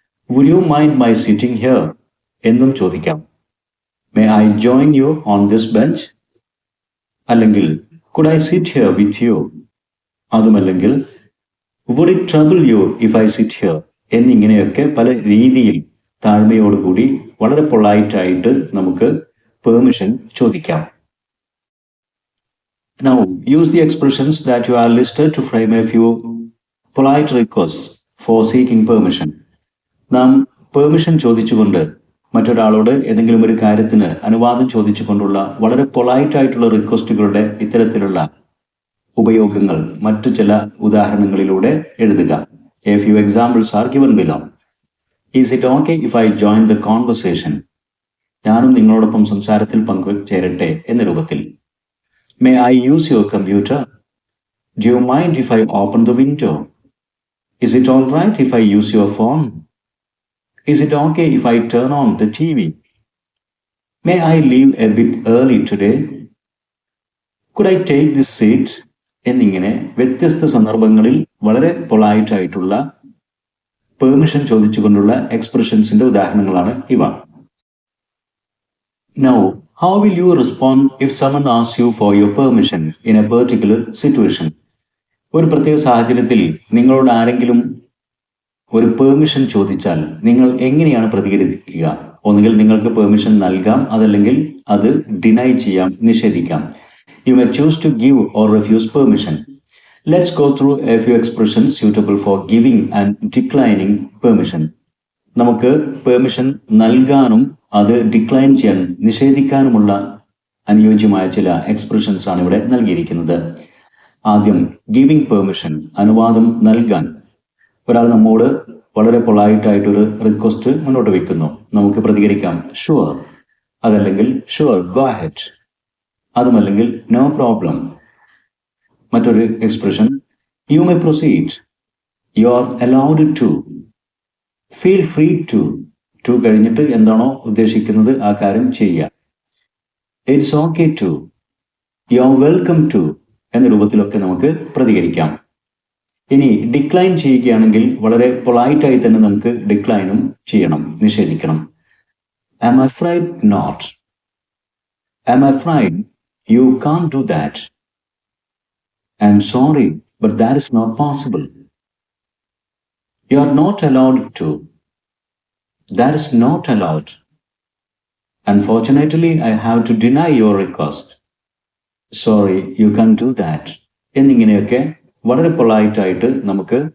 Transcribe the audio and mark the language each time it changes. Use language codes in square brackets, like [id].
[en] would you mind my sitting here [ml] എന്നും ചോദിക്കാം. [en] may I join you on this bench, അല്ലെങ്കിൽ could I sit here with you, അതുമല്ലെങ്കിൽ would it trouble you if I sit here [ml] എന്നിങ്ങനെയൊക്കെ പല രീതിയിൽ താഴ്മയോടുകൂടി വളരെ പൊളൈറ്റായിട്ട് നമുക്ക് permission ചോദിക്കാം. [en] Now use the expressions that you are listed to frame a few polite requests for seeking permission. [ml] നാം permission ചോദിച്ചുകൊണ്ട് മറ്റൊരാളോട് ഏതെങ്കിലും ഒരു കാര്യത്തിന് അനുവാദം ചോദിച്ചുകൊണ്ടുള്ള വളരെ പൊളൈറ്റ് ആയിട്ടുള്ള റിക്വസ്റ്റുകളുടെ ഇത്തരത്തിലുള്ള ഉപയോഗങ്ങൾ മറ്റു ചില ഉദാഹരണങ്ങളിലൂടെ എഴുതുക. [en] A few examples are given below. Is it okay if I join the conversation? [ml] ഞാനും നിങ്ങളോടൊപ്പം സംസാരത്തിൽ പങ്കുചേരട്ടെ എന്ന രൂപത്തിൽ. [en] May I use your computer? Do you mind if I open the window? Is it all right if I use your phone? Is it okay if I turn on the TV? May I leave a bit early today? Could I take this seat? [ml] എന്നിങ്ങനെ വ്യത്യസ്ത സന്ദർഭങ്ങളിൽ വളരെ polite ആയിട്ടുള്ള permission ചോദിച്ചുകൊണ്ടുള്ള എക്സ്പ്രഷൻസിന്റെ ഉദാഹരണങ്ങളാണ് ഇവ. [en] Now, how will you respond if someone asks you for your permission in a particular situation? [ml] ഒരു പ്രത്യേക സാഹചര്യത്തിൽ നിങ്ങളോട് ആരെങ്കിലും ഒരു പെർമിഷൻ ചോദിച്ചാൽ നിങ്ങൾ എങ്ങനെയാണ് പ്രതികരിക്കുക? ഒന്നുകിൽ നിങ്ങൾക്ക് പെർമിഷൻ നൽകാം, അതല്ലെങ്കിൽ അത് ഡിനൈ ചെയ്യാം, നിഷേധിക്കാം. [en] You may choose to give or refuse permission. Let's go through a few expressions suitable for giving and declining permission. [ml] നമുക്ക് പെർമിഷൻ നൽകാനും അത് ഡിക്ലൈൻ ചെയ്യാൻ, നിഷേധിക്കാനുമുള്ള അനുയോജ്യമായ ചില എക്സ്പ്രഷൻസ് ആണ് ഇവിടെ നൽകിയിരിക്കുന്നത്. ആദ്യം [en] giving permission, [ml] അനുവാദം നൽകാൻ. ഒരാൾ നമ്മോട് വളരെ പൊളൈറ്റ് ആയിട്ടൊരു റിക്വസ്റ്റ് മുന്നോട്ട് വയ്ക്കുന്നു. നമുക്ക് പ്രതികരിക്കാം ഷുവർ, അതല്ലെങ്കിൽ [en] sure go ahead, [ml] അതുമല്ലെങ്കിൽ [en] No problem. [ml] മറ്റൊരു expression [en] You may proceed, you are allowed to, feel free to. [ml] To കഴിഞ്ഞിട്ട് എന്താണോ ഉദ്ദേശിക്കുന്നത് ആ കാര്യം ചെയ്യുക. [en] it's okay to, you are welcome to [ml] എന്ന രൂപത്തിലൊക്കെ നമുക്ക് പ്രതികരിക്കാം. ഇനി ഡിക്ലൈൻ ചെയ്യുകയാണെങ്കിൽ വളരെ പൊളൈറ്റായി തന്നെ നമുക്ക് ഡിക്ലൈനും ചെയ്യണം, നിഷേധിക്കണം. [en] am I afraid not, am I afraid you can't do that, I'm sorry but that is not possible, you are not allowed to, that is not allowed, unfortunately I have to deny your request, sorry you can't do that [ml] എന്നിങ്ങനെയൊക്കെ വളരെ പൊളൈറ്റായിട്ട് നമുക്ക്